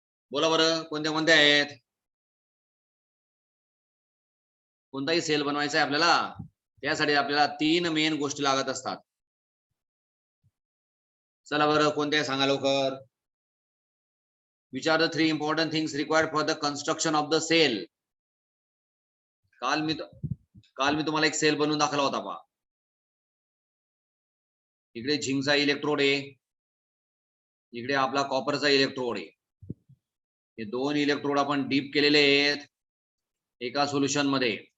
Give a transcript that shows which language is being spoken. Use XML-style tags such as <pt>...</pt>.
<mr>बोला बरं, कोणत्या कोणत्या आहेत? कोणताही सेल बनवायचा आहे आपल्याला, त्यासाठी आपल्याला 3 मेन गोष्टी लागत असतात. चला बरं, कोणत्या सांगा लवकर.</mr> <en>Which are the 3 important things required for the construction of the cell.</en> <mr>काल मी तुम्हाला एक सेल बनवून दाखवला होता पहा. इकडे झिंकचा इलेक्ट्रोड आहे, इकडे आपला कॉपरचा इलेक्ट्रोड आहे. हे 2 इलेक्ट्रोड आपण डीप केलेले आहेत एका सोल्युशन मध्ये.</mr>